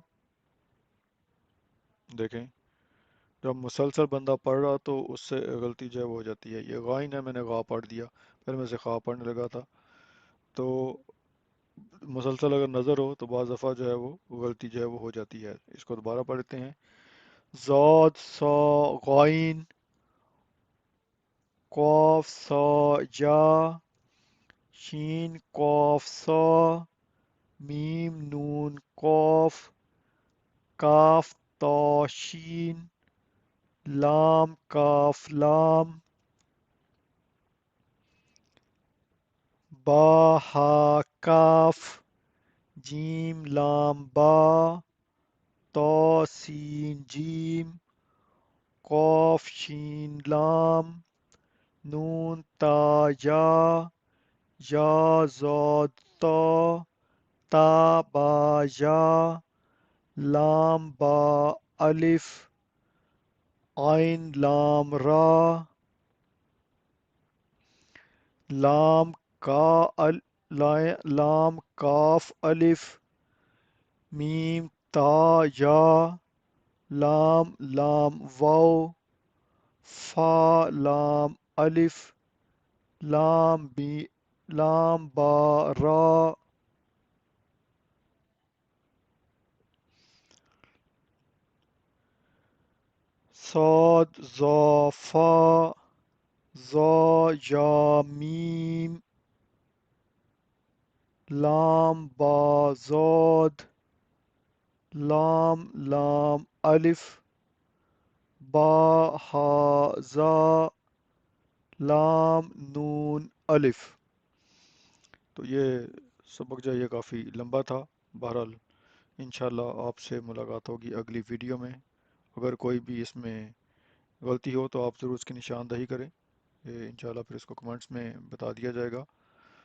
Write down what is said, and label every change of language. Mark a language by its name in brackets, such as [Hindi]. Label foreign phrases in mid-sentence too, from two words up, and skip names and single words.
[Urdu] دیکھیں جب مسلسل بندہ پڑھ رہا تو اس سے غلطی جو ہے وہ ہو جاتی ہے، یہ غائن ہے میں نے غا پڑھ دیا، پھر میں سے خا پڑھنے لگا تھا، تو مسلسل اگر نظر ہو تو بعض دفعہ جو ہے وہ غلطی جو ہے وہ ہو جاتی ہے۔ اس کو دوبارہ پڑھتے ہیں۔ زاد سا غائن، قاف سا یا، شین قاف سا، میم نون قاف، کاف تا شین، لام کاف لام، با ہا کاف، جیم لام با، تو سین جیم، قاف شین لام، نون تا یا، یا زاد تا، تا با یا، لام با الف، عین لام را، لام کا لام کاف الف، میم تا یا، لام لام واو، فا لام الف، لام با را، صاد زا فا، زا یا میم، لام با زاد، لام لام الف، با ہا زا، لام نون الف۔ تو یہ سبق جو ہے یہ کافی لمبا تھا، بہرحال انشاءاللہ آپ سے ملاقات ہوگی اگلی ویڈیو میں۔ اگر کوئی بھی اس میں غلطی ہو تو آپ ضرور اس کی نشاندہی کریں، یہ انشاءاللہ پھر اس کو کمنٹس میں بتا دیا جائے گا۔